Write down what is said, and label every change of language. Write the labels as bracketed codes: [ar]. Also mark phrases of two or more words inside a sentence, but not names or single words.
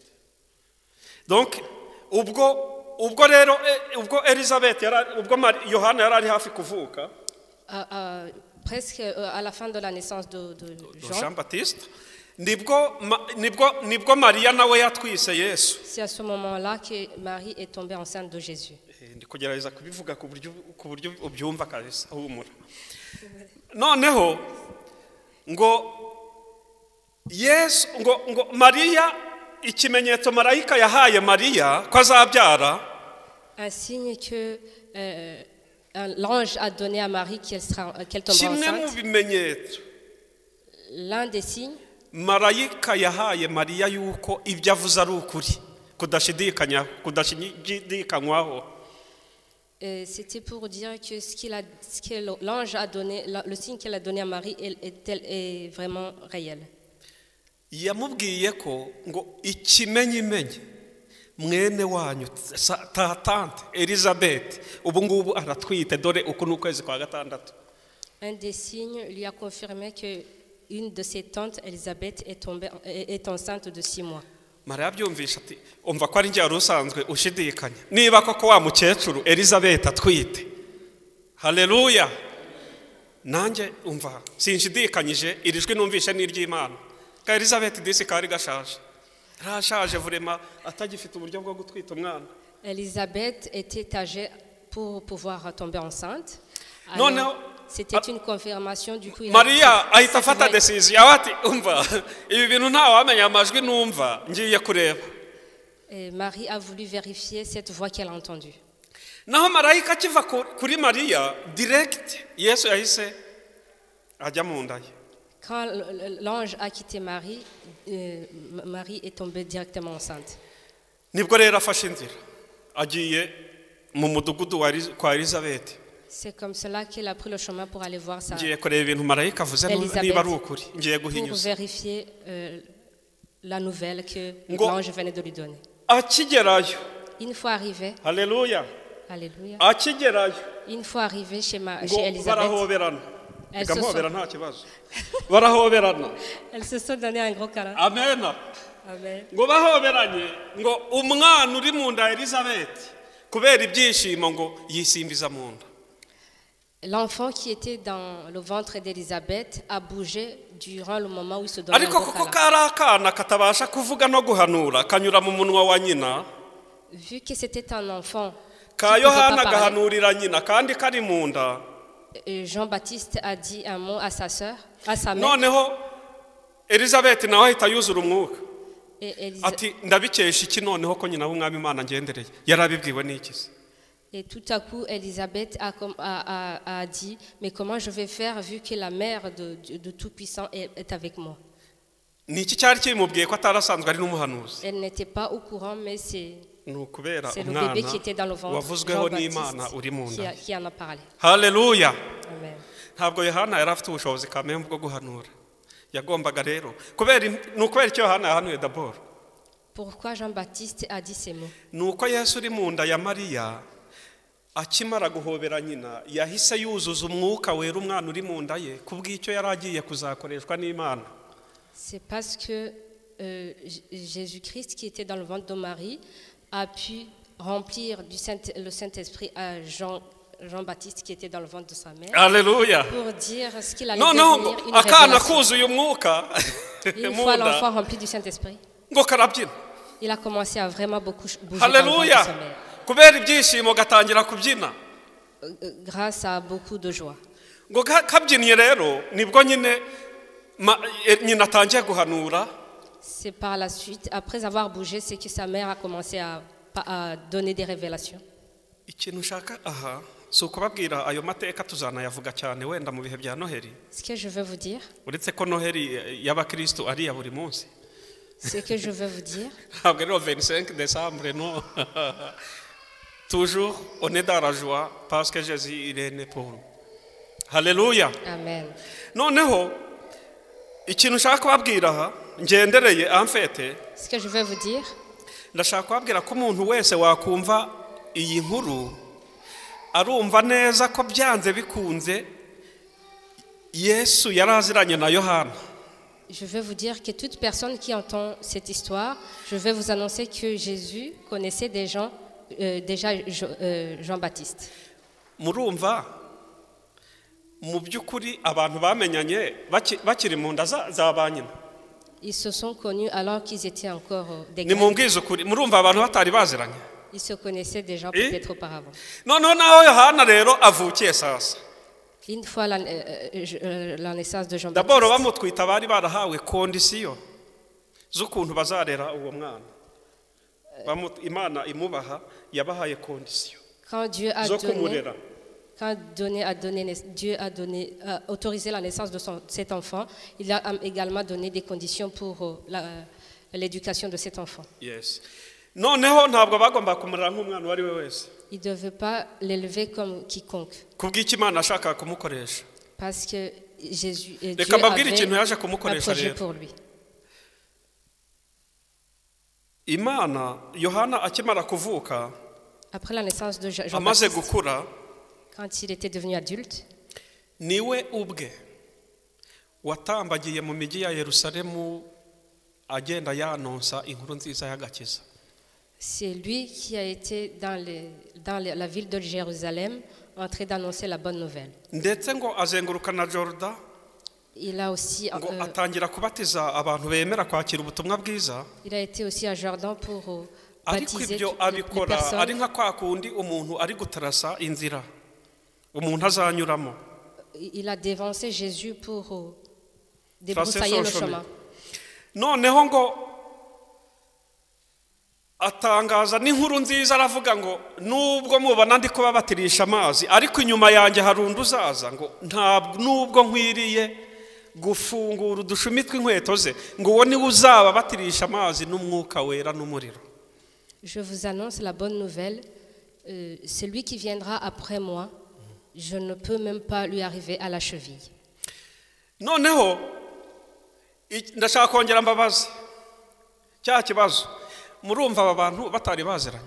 [rw] Donc ubwo rero ubwo Elisabeth ubwo Yohana yari ari hafi kuvuka. [fr] Presque à la fin de la naissance de Jean-Baptiste. [rw] Nibwo Maria nawe yatwise Yesu. [fr] C'est à ce moment-là que Marie est tombée enceinte de Jésus. [rw] ndi kugerageza kubivuga ku buryo ubyumva kabisa humura. Noneho ngo Yesu ngo Mariya ikimenyetso marayika yahaye Mariya ko azabyara, [fr] un signe que l'ange a donné à Marie qu'elle tombera enceinte. L'un des signes, [rw] marayika yahaye Mariya yuko ibyo avuze ari ukuri kudashidikanywaho. [fr] C'était pour dire que ce que l'ange a donné, le signe qu'elle a donné à Marie est vraiment réel. [rw] Yamubwiye ko ngo ikimenyimenyi mwene wanyu tante Elizabeth ubu ngubu aratwite dore uku n'ukwezi kwa gatandatu. [fr] Un des signes lui a confirmé que une de ses tantes, Elisabeth, est enceinte de 6 mois. [rw] Mariya byumvisha ati umva ko ari njye usanzwe ushidikanya niba koko wa mukecuru Elizabeth atwite. Haleluya. Nanjye umva sinshidikanyije irijwi numvishe n'iry'Imana. Ka Elizabeth disi kari gashaje. Rashaje vraiment atagifite uburyo bwo gutwita umwana. [fr] Elisabeth était âgée pour pouvoir tomber enceinte. Non. C'était une confirmation du coup. [rw] Maria ahita afata decision ati umva ibi bintu nta wamenya amajwi numva ngiye kureba. [fr] Marie a voulu vérifier cette voix qu'elle a entendue. [rw] Naho marayika kiva kuri Maria direct Yesu yahise ajya mu nda ye. [fr] Quand l'ange a quitté Marie, Marie est tombée directement enceinte. [rw] Nibwo rero afashe inzira agiye mu mudugudu kwa Elizabeth. [fr] C'est comme cela qu'elle a pris le chemin pour aller voir sa Elisabeth pour vérifier la nouvelle que l'ange venait de lui donner. Une fois arrivé, Alléluia. Alléluia. Une fois arrivé chez Elisabeth, elles se sont donné un gros câlin. Amen. Amen. [rw] Ngo umwana uri mu nda Elisabeth kubera ibyishimo ngo yisimbiza mu nda. [fr] L'enfant qui était dans le ventre d'Elisabeth a bougé durant le moment où il se donnait un gros câlin. Vu que c'était un enfant, Jean-Baptiste a dit un mot à sa sœur, à sa mère. [rw] Elisabeth nawe ahita yuzura umwuka. Ati ndabikesha iki noneho ko nyina w'umwami Imana ngendereye yarabibwiwe n'iki se. [fr] Et tout à coup, Elisabeth a dit, mais comment je vais faire vu que la mère de Tout-Puissant est avec moi? Elle n'était pas au courant, mais c'est le bébé qui était dans le ventre, Jean-Baptiste, qui en a parlé. Alléluia. Amen. [rw] Ntabwo Yohana yari afite ubushobozi kamwe bwo guhanura. Yagombaga rero kubera icyo Yohana yahanuye d'abord. [fr] Pourquoi Jean-Baptiste a dit ces mots? [rw] Nuko Yesu uri mu nda ya Mariya akimara guhobera nyina yahise yuzuza umwuka wera umwana uri mu nda ye kubw'icyo yaragiye kuzakoreshwa n'Imana. [fr] C'est parce que Jésus-Christ qui était dans le ventre de Marie a pu remplir le Saint-Esprit à Jean-Baptiste qui était dans le ventre de sa mère. Alléluia. Pour dire ce qu'il allait devenir une révélation. Une fois l'enfant rempli du Saint-Esprit, il a commencé à vraiment beaucoup bouger dans le ventre de sa mère. Grâce à beaucoup de joie. C'est par la suite, après avoir bougé, c'est que sa mère a commencé à donner des révélations. [rw] Si ukubabwira ayo mateka tuzanayavuga cyane wenda mu bihe bya Noheli. [fr] Ce que je veux vous dire, [rw] uretse ko Noheli y'abakristo ari ya buri munsi. [fr] Ce que je veux vous dire, [rw] ntabwo ari [fr] le 25 décembre non. Toujours on est dans la joie parce que Jésus il est né pour nous. Alléluia. Amen. [rw] Noneho ikintu nshaka kubabwira aha ngendereye [fr] en fait. Ce que je veux vous dire, [rw] ndashaka kubabwira ko umuntu wese wakumva iyi nkuru arumva neza ko byanze bikunze Yesu yaraziranye na Yohana. [fr] Je veux vous dire que toute personne qui entend cette histoire, je vais vous annoncer que Jésus connaissait des gens, déjà Jean-Baptiste. [rw] Murumva mu byukuri abantu bamenyanye bakiri mu nda za banyina. [fr] Ils se sont connus alors qu'ils étaient encore des gars. [rw] Nimubwize ukuri murumva abantu batari baziranye. [fr] Ils se connaissaient déjà peut-être auparavant. [rw] noneho naho yohana rero avukiye sasa [fr] Une fois la naissance de daboro Jean-Baptiste, [rw] bamutwita bari barahawe kondisiyo z'ukuntu bazarera uwo mwana imana imubaha yabahaye kondisiyo [fr] quand Dieu a [rw] zo [fr] donné, [rw] kumurera [fr] Dieu a autorisé la naissance de cet enfant, il a également donné des conditions pour l'éducation de cet enfant. [rw] yes noneho ntabwo bagomba kumurera nk'umwana uwo ari we wese [fr] Il ne devait pas l'élever comme quiconque, [rw] kubw'icyo imana ashaka kumukoresha [fr] parce que Dieu [rw] reka mbabwire [fr] avait [rw] ikintu yaje [fr] un [rw] kumukoresha [fr] projet [rw] rero [fr] pour lui. [rw] imana yohana akimara kuvuka [fr] Après la naissance de [rw] amaze [fr] Jean-Baptiste, [rw] gukura [fr] quand il était devenu adulte, [rw] niwe ubwe watambagiye mu migi ya Yerusalemu agenda yanonsa inkuru nziza y'agakiza [fr] c'est lui qui a été dans la ville de Jérusalem en train d'annoncer la bonne nouvelle. [rw] ndetse ngo azenguruka na Jordan [fr] Il a aussi [rw] ngo atangira kubatiza abantu bemera kwakira ubutumwa bwiza [fr] il a été aussi à Jordan pour [rw] ariko [fr] baptiser [rw] ibyo [fr] toutes les [rw] abikora ari [fr] personnes. [rw] nka kwa kundi umuntu ari gutarasa inzira umuntu azanyuramo [fr] Il a dévancé Jésus pour débroussailler le chemin. [rw] noneho ngo atangaza n'inkuru nziza aravuga ngo nubwo mubona ndi kubabatirisha amazi ariko inyuma yanjye hari undi uzaza ngo ntabwo nubwo nkwiriye gufungura udushumi tw'inkweto ze ngo uwo niwe uzababatirisha amazi n'umwuka wera n'umuriro. [fr] Je vous annonce la bonne nouvelle. Celui qui viendra après moi, je ne peux même pas lui arriver à la cheville. [rw] noneho ndashaka kongera mbabazi cya kibazo murumva aba bantu batari baziranye.